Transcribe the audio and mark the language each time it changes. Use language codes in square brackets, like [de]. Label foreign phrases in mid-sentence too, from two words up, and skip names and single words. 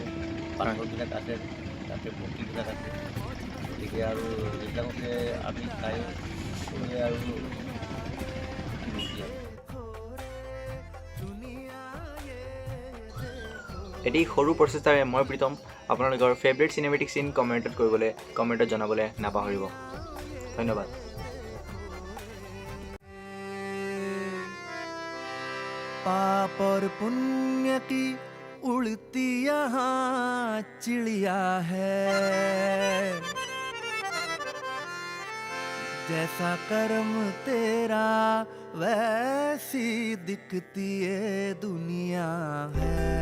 [as] পাথৰবিলাক আছে, তাতে মূৰ্তিবিলাক আছে, গতিকে আৰু এইবিলাককে আমি চাই আৰু এটি সৰু প্ৰচেষ্টাৰে মই প্ৰীতম আপোনালোকৰ ফেভৰেট চিনেমেটিক চিন কমেণ্টত জনাবলৈ নাপাহৰিব। ধন্যবাদ। [hi] पाप और पुण्य की उड़ती यहाँ चिड़िया है, जैसा कर्म तेरा वैसी दिखती ये दुनिया है।